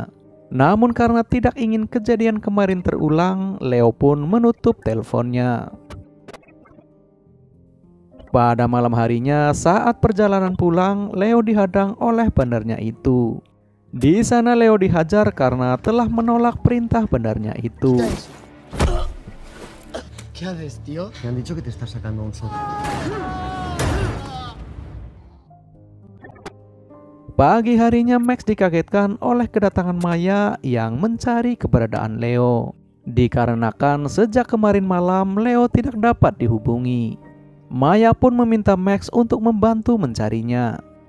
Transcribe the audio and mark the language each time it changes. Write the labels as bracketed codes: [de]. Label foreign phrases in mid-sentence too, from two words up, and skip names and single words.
[id] Namun karena tidak ingin kejadian kemarin terulang, Leo pun menutup teleponnya. Pada malam harinya, saat perjalanan pulang, Leo dihadang oleh bandarnya itu. Di sana Leo dihajar karena telah menolak perintah bandarnya itu. [es] ¿Qué haces, tío? Me han dicho que te estás sacando un sol. [id] Pagi harinya Max dikagetkan oleh kedatangan Maya yang mencari keberadaan Leo. Dikarenakan sejak kemarin malam Leo tidak dapat dihubungi. Maya pun meminta Max untuk membantu mencarinya.